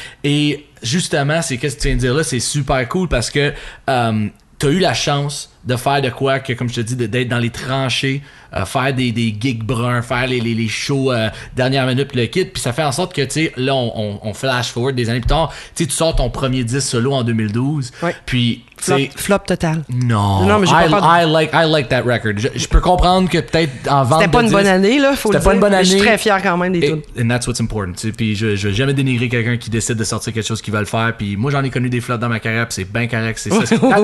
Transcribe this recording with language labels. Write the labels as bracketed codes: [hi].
[fr] Et justement, c'est qu'est-ce que tu viens de dire là, c'est super cool parce que t'as eu la chance de faire de quoi que, comme je te dis, d'être dans les tranchées, faire des gigs bruns, faire les shows dernière minute pis le kit, puis ça fait en sorte que, tu sais, là, on flash forward des années plus tard, tu sais, tu sors ton premier disque solo en 2012, puis... Flop total. Non, mais [en] I like that record. [fr] Je peux comprendre que peut-être en vente c'était pas une bonne année, là, faut le dire. C'était pas une bonne année. Je suis très fier quand même des tunes. [en] And that's what's important, [fr] tu sais, puis je vais jamais dénigrer quelqu'un qui décide de sortir quelque chose qu'il va le faire, puis moi, j'en ai connu des flops dans ma carrière, puis c'est bien correct, c'est ça.